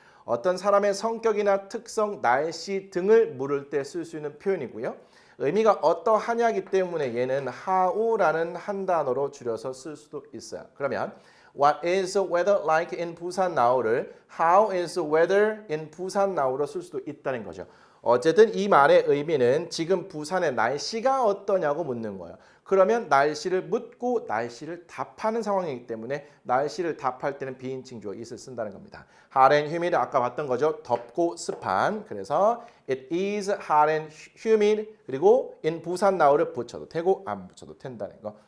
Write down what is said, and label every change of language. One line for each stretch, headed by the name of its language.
Korean: 어떤 사람의 성격이나 특성, 날씨 등을 물을 때 쓸 수 있는 표현이고요. 의미가 어떠하냐기 때문에 얘는 how라는 한 단어로 줄여서 쓸 수도 있어요.
English: 그러면 What is the weather like in Busan now를 How is the weather in Busan now로
Korean: 쓸 수도 있다는 거죠. 어쨌든 이 말의 의미는 지금 부산의 날씨가 어떠냐고 묻는 거예요. 그러면 날씨를 묻고 날씨를 답하는 상황이기 때문에 날씨를 답할 때는 비인칭 주어 it을 쓴다는 겁니다. hot and humid 아까 봤던 거죠. 덥고 습한. 그래서
English: it is hot and humid
Korean: 그리고 in 부산 now를 붙여도 되고 안 붙여도 된다는 거.